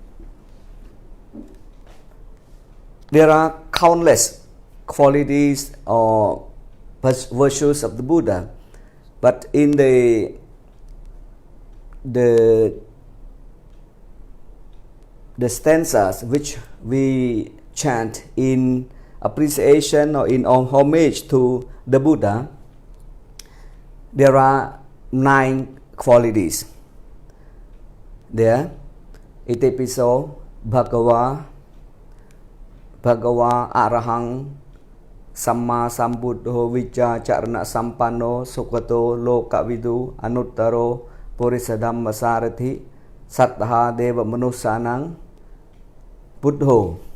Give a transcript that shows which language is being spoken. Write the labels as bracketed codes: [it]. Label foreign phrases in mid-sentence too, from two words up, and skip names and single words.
[en] there are countless qualities or virtues of the Buddha, but in the stanzas which we chant in appreciation or in homage to the Buddha, there are 9 qualities. There, [pi] Itepiso, Bhagava, Arahang, Samma Sambuddho, Vicha Charana Sampanno, Sukato, Lokavidu, Anuttaro, Purisadhamma Sarathi, Sattha Deva Manusanang, Buddho.